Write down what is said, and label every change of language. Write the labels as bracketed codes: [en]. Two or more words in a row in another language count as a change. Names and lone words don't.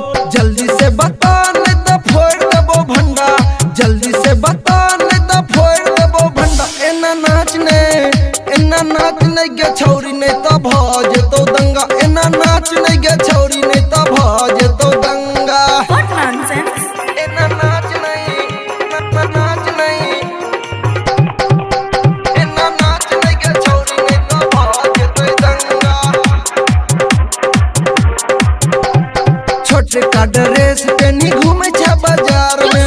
[mai] जल्दी से बता नहीं तो फोड़ देबो भंडा। जल्दी से बता नहीं तो फोड़ देबो भंडा। एना नाच नहीं गे छौरी नहीं तो भ जेतौ दंगा। एना नाच नहीं गे छौरी नहीं तो भ जेतौ दंगा। [en] What nonsense? [mai] एना नाच नहीं एना नाच नहीं गे छौरी नहीं तो भ जेतै दंगा। छोटे का ड्रेस पेनी घूमे छै बाजार में।